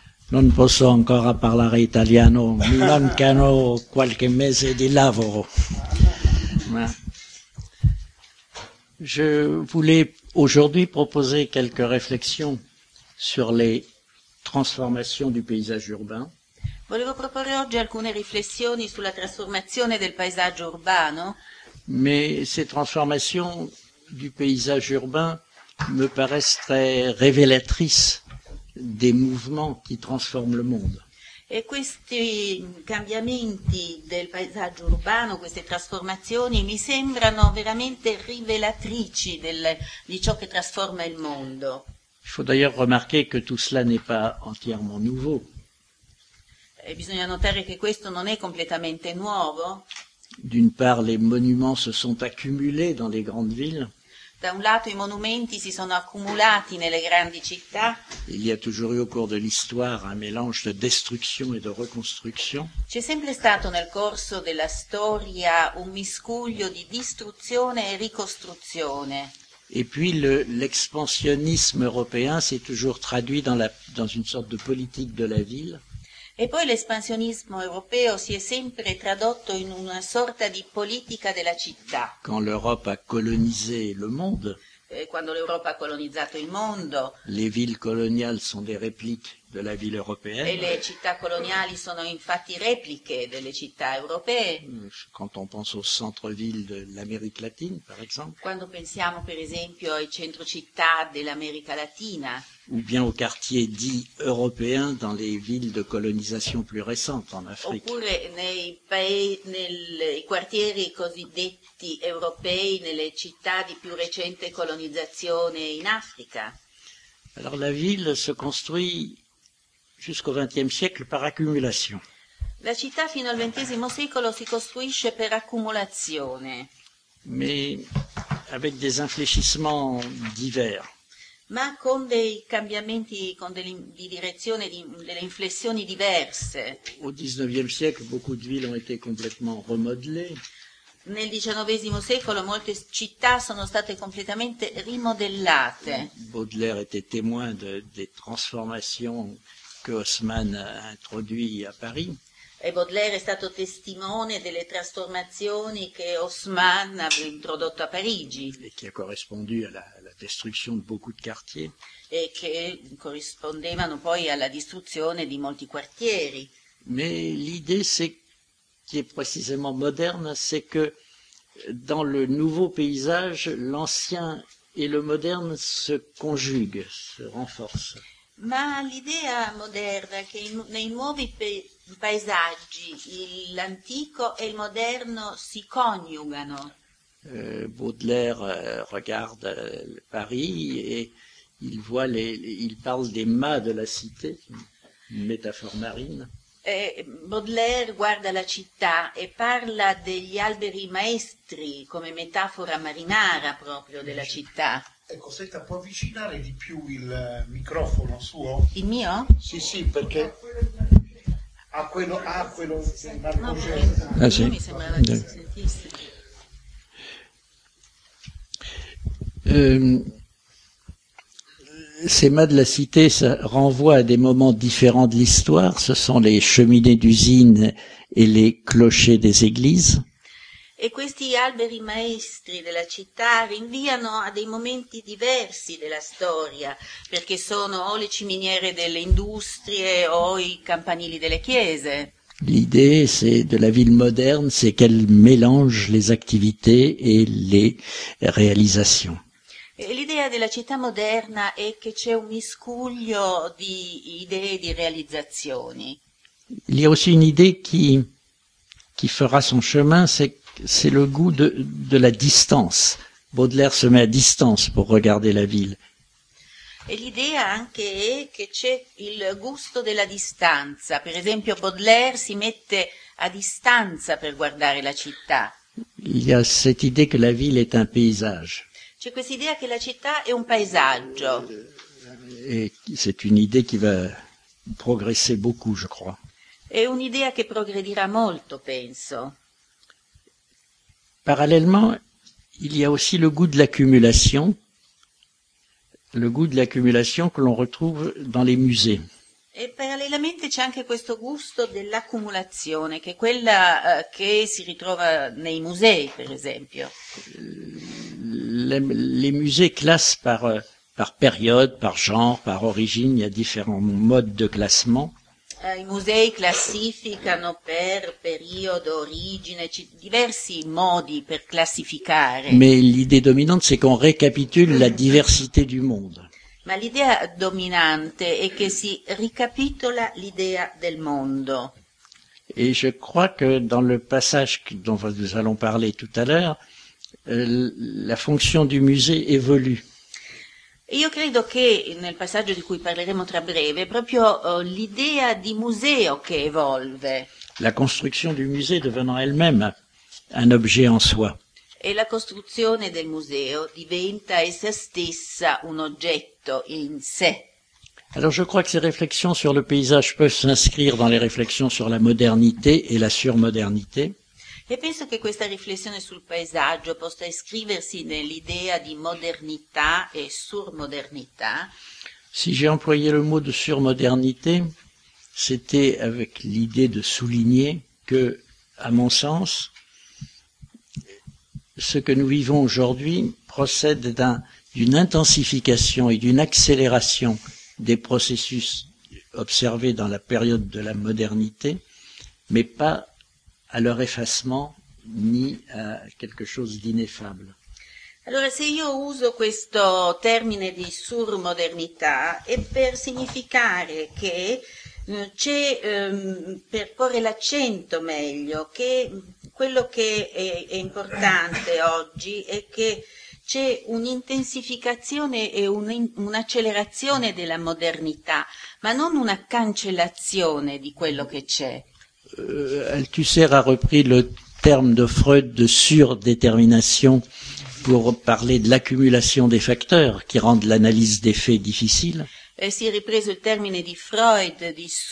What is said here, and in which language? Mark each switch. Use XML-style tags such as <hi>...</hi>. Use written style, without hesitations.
<it>Non posso ancora parlare italiano, mi mancano qualche mese di lavoro.</it> <fr>Ma je voulais aujourd'hui proposer quelques réflexions sur les transformations du paysage urbain.</fr> <it>Volevo proporre oggi alcune riflessioni sulla trasformazione del paesaggio urbano.</it> <fr>Mais ces transformations du paysage urbain me paraissent très révélatrices des mouvements qui transforment le monde.</fr> <it>E questi cambiamenti del paesaggio urbano, queste trasformazioni, mi sembrano veramente rivelatrici di ciò che trasforma il mondo.</it> <fr>Il faut d'ailleurs remarquer que tout cela n'est pas entièrement nouveau.</fr> <it>E bisogna notare che questo non è completamente nuovo.</it> <fr>D'une part, les monuments se sont accumulés dans les grandes villes.</fr> <it>Da un lato i monumenti si sono accumulati nelle grandi città.</it> <fr>Il y a toujours eu au cours de l'histoire un mélange de destruction et de reconstruction.</fr> <it>C'è sempre stato nel corso della storia un miscuglio di distruzione e ricostruzione.</it> <fr>Et puis l'expansionnisme européen s'est toujours traduit dans une sorte de politique de la ville.</fr> <it>E poi l'espansionismo europeo si è sempre tradotto in una sorta di politica della città.</it> <fr>Quand l'Europe a colonisé le monde,</fr> <it>e quando l'Europa ha colonizzato il mondo,</it> <fr>les villes coloniales sont des répliques de la ville européenne.</fr> <it>E le città coloniali sono infatti repliche delle città europee.</it> <fr>Quand on pense au centre-ville de l'Amérique latine, par exemple.</fr> <it>Quando pensiamo, per esempio, ai centro città dell'America Latina.</it> <fr>Ou bien aux quartiers dits européens dans les villes de colonisation plus récentes en Afrique.</fr> <it>Oppure nei quartieri cosiddetti europei, nelle città di più recente colonizzazione in Africa.</it> <fr>Alors la ville se construit jusqu'au XXe siècle par accumulation.</fr> <it>La città fino al XX secolo si costruisce per accumulazione.</it> <fr>Mais avec des infléchissements divers.</fr> <it>Ma con dei cambiamenti, con delle di direzione, delle inflessioni diverse.</it> <fr>Au XIXe siècle, beaucoup de villes ont été complètement remodelées.</fr> <it>Nel XIX secolo molte città sono state completamente rimodellate.</it> <fr>Baudelaire était témoin des transformations que Haussmann a introduit à Paris.</fr> <it>E Baudelaire è stato testimone delle trasformazioni che Haussmann aveva introdotto a Parigi. E che ha corrispondu alla distruzione di</it> <fr>beaucoup de</fr> <it>quartieri. E che corrispondevano poi alla distruzione di molti quartieri.</it> <fr>Mais l'idée qui est précisément moderne, c'est que dans le nouveau paysage, l'ancien et le moderne se conjuguent, se renforcent.</fr> <it>Ma l'idea moderna che nei nuovi paesaggi l'antico e il moderno si coniugano.</it> <fr>Baudelaire regarde Paris et il voit il parle des mâts de la cité, une métaphore marine.</fr> <it>Baudelaire guarda la città e parla degli alberi maestri come metafora marinara proprio della città. Ecco, senta, può avvicinare di più il microfono suo? Il mio? Sì, sì, perché ha quello di quello, Marco Cesare. Ah, sì. Mi sembrava che si sentisse.</it> <fr>Ces mâts de la cité renvoient à des moments différents de l'histoire. Ce sont les cheminées d'usines et les clochers des églises.</fr> <it>E questi alberi maestri della città rinviano a dei momenti diversi della storia, perché sono o le ciminiere delle industrie o i campanili delle chiese.</it> <fr>L'idée c'est de la ville moderne, c'est qu'elle mélange les activités et les réalisations.</fr> <it>L'idea della città moderna è che c'è un miscuglio di idee e di realizzazioni.</it> <fr>Il y a aussi une idée qui fera son chemin, c'est le goût de la distance. Baudelaire se met à distance pour regarder la ville.</fr> <it>E l'idea anche è che c'è il gusto della distanza. Per esempio Baudelaire si mette a distanza per guardare la città.</it> <fr>Il y a cette idée que la ville est un paysage.</fr> <it>C'è questa idea che la città è un paesaggio.</it> <fr>E c'est une idée qui va progresser beaucoup, je crois.</fr> <it>È un'idea che progredirà molto, penso.</it> <fr>Parallèlement, il y a aussi le goût de l'accumulation. le goût</fr> <it>dell'accumulazione che</it> <fr>l'on retrouve dans les musées.</fr> <it>E parallelamente c'è anche questo gusto dell'accumulazione, che è quella che si ritrova nei musei, per esempio.</it> <fr>Les musées classent par période, par genre, par origine, il y a différents modes de classement.</fr> <it>I musei classificano per periodo, origine, diversi modi per classificare.</it> <fr>Mais l'idée dominante, c'est qu'on récapitule la diversité du monde.</fr> <it>Ma l'idea dominante è che si ricapitola l'idea del mondo.</it> <fr>Et je crois que dans le passage dont nous allons parler tout à l'heure, la fonction du musée évolue.</fr> <it>Io credo che nel passaggio di cui parleremo tra breve, proprio l'idea di museo che evolve.</it> <fr>La construction du musée devenant elle-même un objet en soi.</fr> <it>E la costruzione del museo diventa essa stessa un oggetto in sé.</it> <fr>Alors je crois que ces réflexions sur le paysage peuvent s'inscrire dans les réflexions sur la modernité et la surmodernité.</fr> <it>E penso che questa riflessione sul paesaggio possa iscriversi nell'idea di modernità e surmodernità.</it> <fr>Si j'ai employé le mot de surmodernité, c'était avec l'idée de souligner que, à mon sens, ce que nous vivons aujourd'hui procède d'une intensification et d'une accélération des processus observés dans la période de la modernité, mais pas à leur effacement ni à quelque chose d'ineffable.</fr> <it>Allora, se io uso questo termine di surmodernità è per significare che c'è per porre l'accento meglio, che quello che è importante oggi è che c'è un'intensificazione e un'accelerazione della modernità, ma non una cancellazione di quello che c'è.</it> <fr>Althusser a repris le terme de Freud de surdétermination pour parler de l'accumulation des facteurs qui rendent l'analyse des faits difficile.</fr> <it>Si è ripreso il termine di Freud di</it>